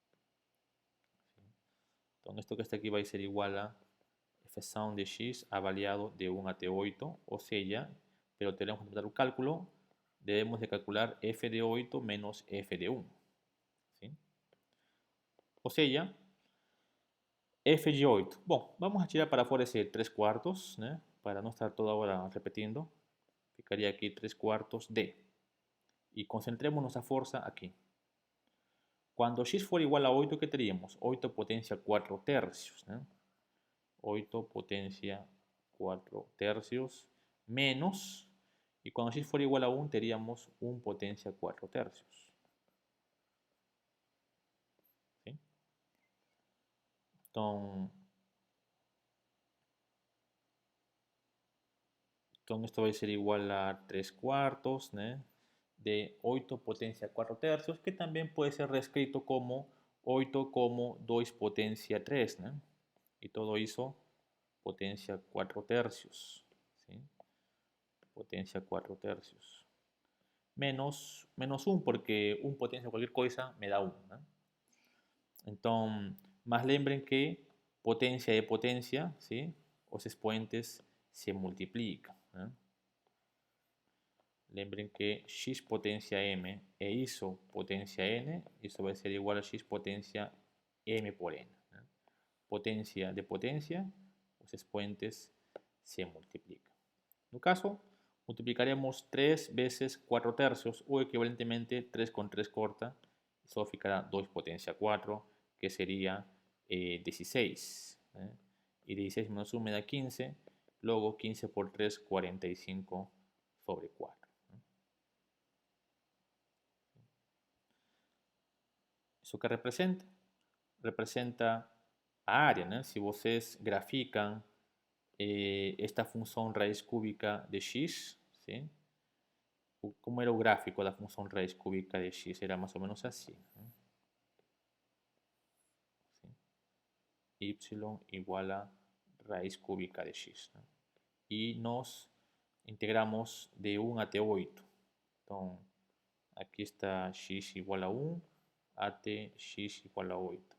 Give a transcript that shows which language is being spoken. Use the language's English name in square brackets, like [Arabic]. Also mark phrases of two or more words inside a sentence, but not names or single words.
[Spanish] Entonces, esto que está aquí va a ser igual a f sound de x avaliado de 1 a t8, o sea, pero tenemos que empezar el cálculo, debemos de calcular f de 8 menos f de 1. ¿Sí? O sea, f de 8. [Portuguese] Bom, vamos a tirar para fora esse 3/4, né? Para não estar toda hora repetindo. Ficaria aqui 3/4 de. E concentremos nossa força aqui. Quando x for igual a 8, que teríamos? 8 potência 4/3, né? 8 potência 4/3 menos, e quando x for igual a 1, teríamos 1 potência 4/3. [Spanish] ¿Sí? [Portuguese] Então, [Spanish] esto va a ser igual a 3/4, ¿no? De 8 potencia 4/3, que también puede ser reescrito como 8 como 2 potencia 3, ¿no? Y todo eso potencia 4/3, ¿sí? Potencia 4/3. Menos 1, porque 1 potencia cualquier cosa me da 1, ¿no? Entonces, más lembren que potencia de potencia, ¿sí? Los expoentes se multiplican, ¿no? [Portuguese] Lembren que x potencia m e isso potencia n, isso vai ser igual a x potencia m por n. Né? Potência de potência, os expoentes se multiplicam. No caso, multiplicaremos 3 vezes 4/3, ou equivalentemente 3 con 3 corta, só ficará 2 potencia 4, que sería 16. ¿Eh? [Spanish] Y 16 menos 1 me da 15, luego 15 por 3, 45 sobre 4. [Portuguese] Isso que representa? Representa a área, né? Se vocês graficam esta função raiz cúbica de x, ¿sí? Como era o gráfico da função raiz cúbica de x? Era mais ou menos assim. Né? [Spanish] ¿Sí? Y igual a raíz cúbica de x. ¿no? Y nos integramos de 1 a t8. Entonces, aquí está x igual a 1, at x igual a 8.